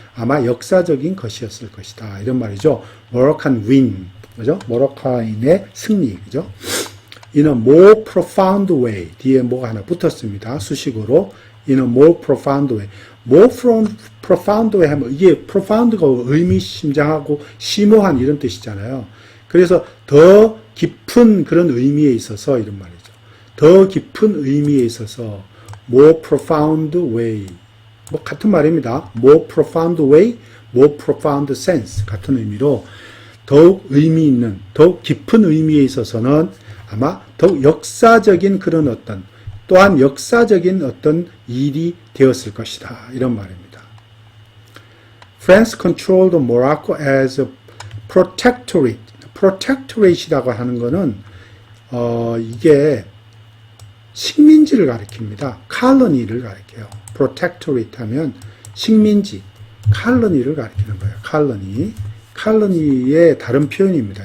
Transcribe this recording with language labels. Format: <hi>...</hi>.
<ko>아마 역사적인 것이었을 것이다 이런 말이죠.</ko> <en>Moroccan win 그죠?</en> <ko>모로카인의 승리 그죠?</ko> <en>In a more profound way</en> <ko>뒤에 뭐가 하나 붙었습니다. 수식어로</ko> <en>in a more profound way. more profound way</en> <ko>하면 이게 profound가 의미심장하고 심오한 이런 뜻이잖아요. 그래서 더 깊은 그런 의미에 있어서 이런 말이죠. 더 깊은 의미에 있어서</ko> <en>more profound way.</en> <ko>뭐 같은 말입니다.</ko> <en>more profound way, more profound sense</en> <ko>같은 의미로 더욱 의미 있는, 더욱 깊은 의미에 있어서는 아마 더욱 역사적인 그런 어떤 또한 역사적인 어떤 일이 되었을 것이다. 이런 말입니다.</ko> <en>France controlled Morocco as a protectorate.</en> <ko>protectorate이라고 하는 거는 이게 식민지를 가리킵니다. colony를 가리켜요. protectorate 하면 식민지, colony를 가리키는 거예요.</ko> <en>colony.</en> <ko>colony의 다른 표현입니다.</ko>